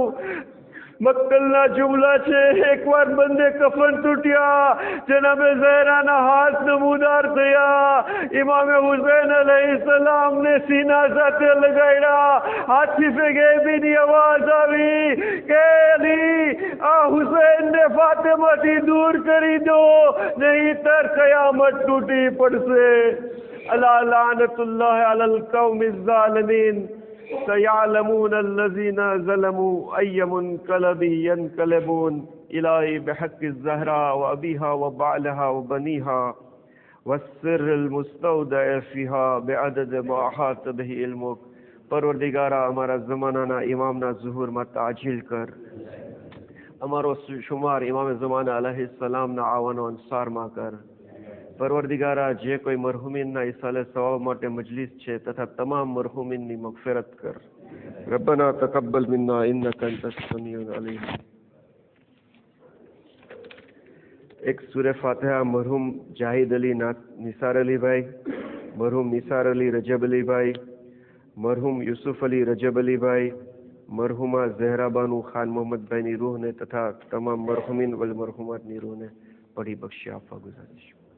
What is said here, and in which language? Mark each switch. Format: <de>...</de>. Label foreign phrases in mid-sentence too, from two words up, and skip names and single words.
<gu>મક્તલના જુમલા છે, એકવાર બંને કફન તૂટ્યા, જનાબે ઝહરાના હાથ નમૂદાર થયા, ઇમામે હુસૈન અલૈહિસ્સલામને સીના સાથે લગાડ્યા. હાથીફે ગૈબીની અવાજ આવી કે અલી, આ હુસૈનને ફાતિમાથી દૂર કરી દો, નહીંતર કયામત તૂટી પડશે.</gu> <ar>ألا لعنة الله على القوم الظالمين. سيعلمون الذين ظلموا أي منقلب ينقلبون. إلهي بحق الزهراء وأبيها وبعلها وبنيها والسر المستودع فيها بعدد ما أحاط به علمك.</ar> <gu>પરવરદિગારા અમારા ઝમાના ઇમામના ઝુહૂર માં તાજીલ કર. અમારો શુમાર ઇમામ ઝમાના અલૈહિસ સલામ ના આવાન વ અન્સાર માં કર. پروردگارا જે કોઈ મરહુમીનના ઈસાલે સવાબ માટે મજલિસ છે તથા તમામ મરહુમીનની મગફિરત કર.</gu> <ar>ربنا تقبل منا إنك أنت السميع العليم.</ar> <gu>એક સૂરે ફાતિહા મરહુમ જાહિદ અલી નિસાર અલી ભાઈ, મરહુમ નિસાર અલી રજબ અલી ભાઈ, મરહુમ યુસુફ અલી રજબ અલી ભાઈ, મરહુમા ઝહરા બાનુ ખાન મોહમ્મદ ભાઈની રૂહને તથા તમામ</gu> <ar>المرحومين والمرحومات</ar> <gu>રૂહને પડી બક્ષી આપવા ગુજારીશ.</gu>